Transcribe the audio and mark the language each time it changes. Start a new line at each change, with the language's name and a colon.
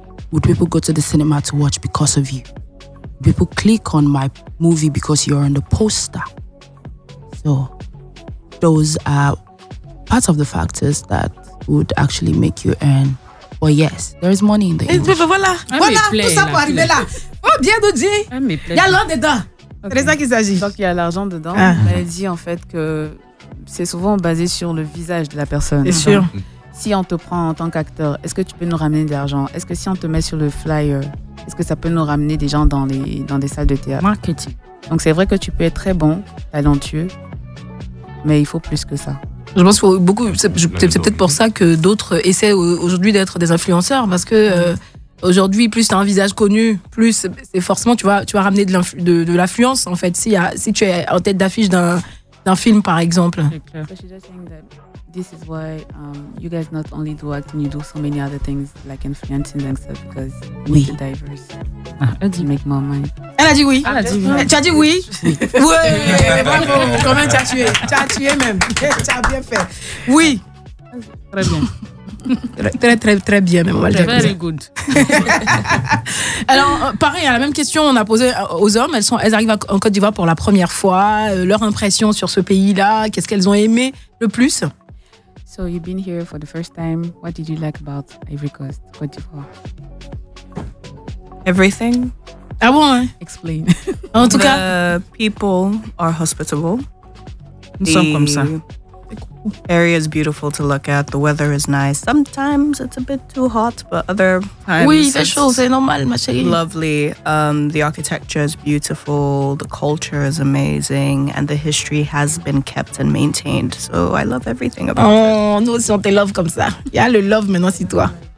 English: Would people go to the cinema to watch because of you? People click on my movie because you're on the poster. So those are parts of the factors that would actually make you earn. But yes, there is money in the industry.
French: Voilà, voilà, voilà plaît, tout ça pour arriver là. Oh, bien nous dit. Il y a l'un dedans. Okay. C'est de ça qu'il s'agit. Donc il y a l'argent dedans. Ah. Elle dit en fait que c'est souvent basé sur le visage de la personne. C'est sûr. Si on te prend en tant qu'acteur, est-ce que tu peux nous ramener de l'argent? Est-ce que si on te met sur le flyer, est-ce que ça peut nous ramener des gens dans des salles de théâtre? Marketing. Donc c'est vrai que tu peux être très bon, talentueux, mais il faut plus que ça. Je pense qu'il faut beaucoup. C'est peut-être pour ça que d'autres essaient aujourd'hui d'être des influenceurs, parce que aujourd'hui, plus t'as un visage connu, plus c'est forcément tu vas ramener de l'affluence en fait. Si tu es en tête d'affiche d'un film par exemple.
English: This is why you guys not only do acting, you do so many other things like influencing and stuff because you need to diverse.
French: Ah, elle dit
English: make more money.
French: Elle a dit oui. Elle a dit oui. Tu as dit oui. Oui. Bravo. Comment tu as tué? Tu as tué même. Tu as bien fait. Oui. Très bien. Très très très bien même. Très très good. Alors pareil, la même question on a posé aux hommes. Elles arrivent en Côte d'Ivoire pour la première fois. Leur impression sur ce pays-là. Qu'est-ce qu'elles ont aimé le plus?
English: So you've been here for the first time. What did you like about Ivory Coast, Côte d'Ivoire? Everything.
French: Ah bon, hein?
English: Explain.
French: En tout cas,
English: the people are hospitable.
French: Nous sommes comme ça.
English: Area is beautiful to look at. The weather is nice. Sometimes it's a bit too hot, but other times.
French: Oui, c'est chaud, c'est normal, ma chérie.
English: Lovely. The architecture is beautiful. The culture is amazing, and the history has been kept and maintained. So I love everything about it.
French: Oh, nous aussi on te love comme ça. Il y a le love maintenant, c'est toi.